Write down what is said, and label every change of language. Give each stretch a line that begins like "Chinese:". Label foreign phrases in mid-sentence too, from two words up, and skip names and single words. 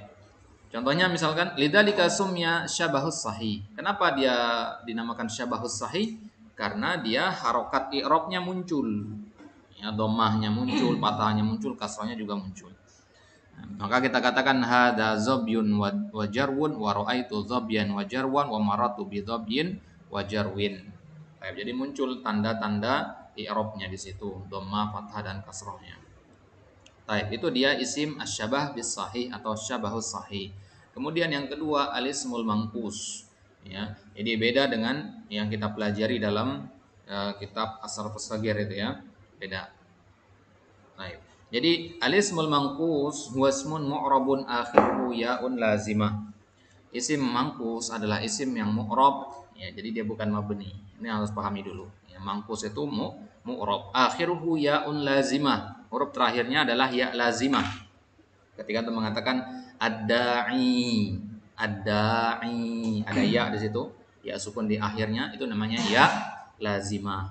Indonesian: Contohnya misalkan
Arabic: لذلك سمي شبه الصحيح.
Indonesian: Kenapa dia dinamakan
Arabic: شبه الصحيح?
Indonesian: Karena dia harokat i'rabnya muncul. Ya, dhammahnya muncul, fathahnya muncul, kasrahnya juga muncul. Nah, maka kita katakan
Arabic: هذا ظبي وجرو ورأيت ظبيا وجروا ومررت بظبي وجرو.
Indonesian: Jadi muncul tanda-tanda i'rabnya di situ, dhammah, fathah dan kasrahnya. Itu dia
Arabic: اسم شبيه بالصحيح
Indonesian: atau
Arabic: شبه الصحيح.
Indonesian: Kemudian yang kedua
Arabic: الاسم المنقوص.
Indonesian: Ya, jadi beda dengan yang kita pelajari dalam kitab As-Sarfus Shaghir itu, ya. Beda. Jadi
Arabic: الاسم المنقوص هو اسم معرب آخره ياء لازمة.
Indonesian: Isim mangkus adalah isim yang mu'rab, ya, jadi dia bukan mabni. Ini harus pahami dulu. Ya, mangkus itu mu'rab.
Arabic: آخره ياء لازمة.
Indonesian: Huruf terakhirnya adalah
Arabic: ياء لازمة.
Indonesian: Ketika itu mengatakan ad-da'i, ad-da'i, ada ya di situ, ya sukun di akhirnya, itu namanya
Arabic: ياء لازمة.